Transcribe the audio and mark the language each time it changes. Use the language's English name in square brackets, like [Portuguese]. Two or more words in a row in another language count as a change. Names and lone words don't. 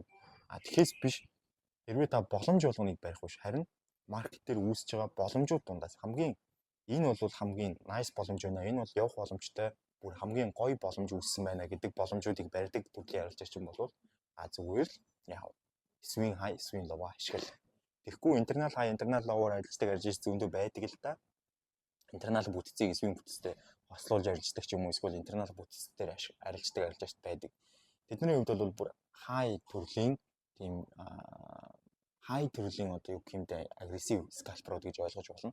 [Mongolian] Тэгэхээс биш хэрвээ та боломж болгоныг барих биш харин маркет дээр үүсэж байгаа боломжууд дундаас хамгийн энэ бол хамгийн nice боломж байна. Энэ бол явах боломжтой, бүр хамгийн гоё боломж үүссэн байна гэдэг боломжуудыг барьдаг төрлийн арилжаач юм бол зүгээр л яав. [English] Swing high, swing low [Mongolian] ашигла. Тэгэхгүй [English] internal high, internal low- [Mongolian] оор арилждаг арилжаач зөндөө байдаг л да. Internal бүтцийг swing бүтцтэй хослуулж арилждаг ч юм уу эсвэл internal бүтцээр арилждаг арилжаач байдаг. Тэдний хувьд бол бүр high төрлийн тийм high төрлийн одоо юу гэмтэй агрессив scalper-ууд гэж ойлгож болно.